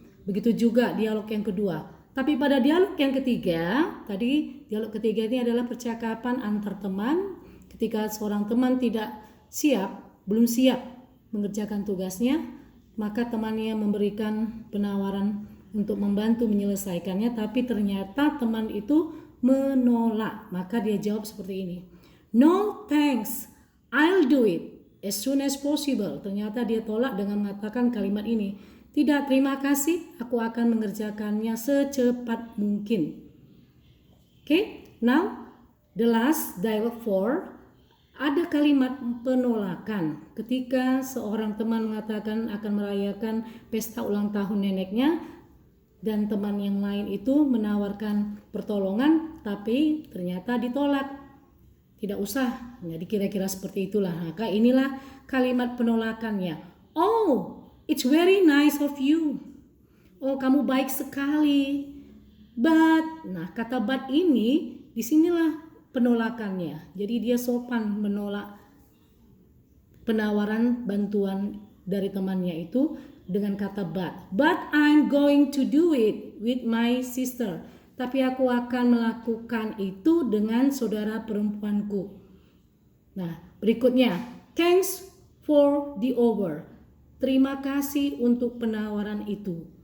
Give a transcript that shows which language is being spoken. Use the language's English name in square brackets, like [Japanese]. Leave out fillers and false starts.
[Indonesian] Begitu juga dialog yang kedua. Tapi pada dialog yang ketiga, tadi dialog ketiga ini adalah percakapan antar teman ketika seorang teman belum siap mengerjakan tugasnya, maka temannya memberikan penawaran untuk membantu menyelesaikannya, tapi ternyata teman itu menolak. Maka dia jawab seperti ini. [English] No thanks, I'll do it as soon as possible. [Indonesian] Ternyata dia tolak dengan mengatakan kalimat ini. Tidak, terima kasih, aku akan mengerjakannya secepat mungkin. [English] Okay, now the last dialogue 4, [Indonesian] ada kalimat penolakan ketika seorang teman mengatakan akan merayakan pesta ulang tahun neneknya dan teman yang lain itu menawarkan pertolongan tapi ternyata ditolak. Tidak usah, jadi kira-kira seperti itulah. Maka inilah kalimat penolakannya. [English] Oh, it's very nice of you. [Indonesian] Oh, kamu baik sekali. But, nah kata but ini disinilah penolakannya. Jadi dia sopan menolak penawaran bantuan dari temannya itu dengan kata but. [English] But I'm going to do it with my sister. [Indonesian] Tapi aku akan melakukan itu dengan saudara perempuanku. Nah, berikutnya, [English] thanks for the offer. [Indonesian] Terima kasih untuk penawaran itu.